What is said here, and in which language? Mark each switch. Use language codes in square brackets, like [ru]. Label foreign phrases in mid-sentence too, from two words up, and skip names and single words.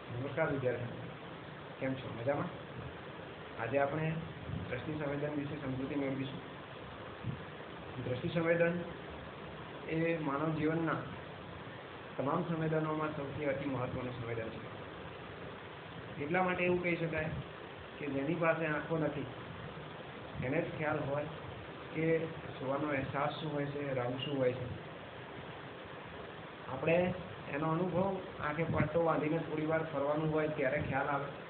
[gu] નમસ્કાર વિદ્યાર્થી, કેમ છો? मजामां? આજ આપણે દૃષ્ટિ સંવેદન વિષે સમજૂતી મેળવીશું। દૃષ્ટિ સંવેદન એ માનવ જીવનના તમામ સંવેદનોમાં સૌથી અતિ મહત્વનું સંવેદન છે। એટલા માટે એવું કહી શકાય કે જેની પાસે આંખો નથી એને જ ખ્યાલ હોય કે જોવાનો અહેસાસ શું હોય છે, રંગ શું હોય છે। આપણે એનો અનુભવ આંખે પટ્ટો બાંધીને થોડી વાર ફરવાનું હોય ત્યારે ખ્યાલ આવે।